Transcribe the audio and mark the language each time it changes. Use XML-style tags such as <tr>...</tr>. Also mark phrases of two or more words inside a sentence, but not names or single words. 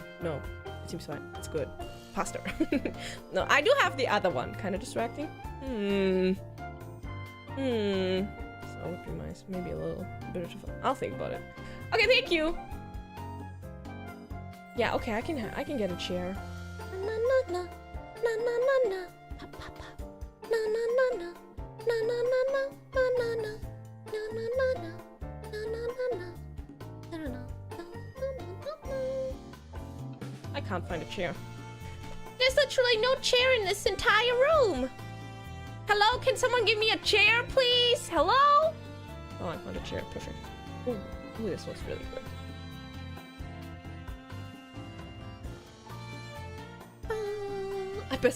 <en>No, it seems fine. It's good. Faster. No, I do have the other one. Kind of distracting. So that would be nice. Maybe a little bit of fun. I'll think about it. Okay, thank you. Yeah, okay, I can get a chair. Na na na na na na na pa pa pa na na na na na na na na na na na na na na na. I can't find a chair. There's literally no chair in this entire room. Hello, can someone give me a chair, please? Hello? Oh, I found a chair. Perfect. Ooh, this one's really good. I bet it.</en>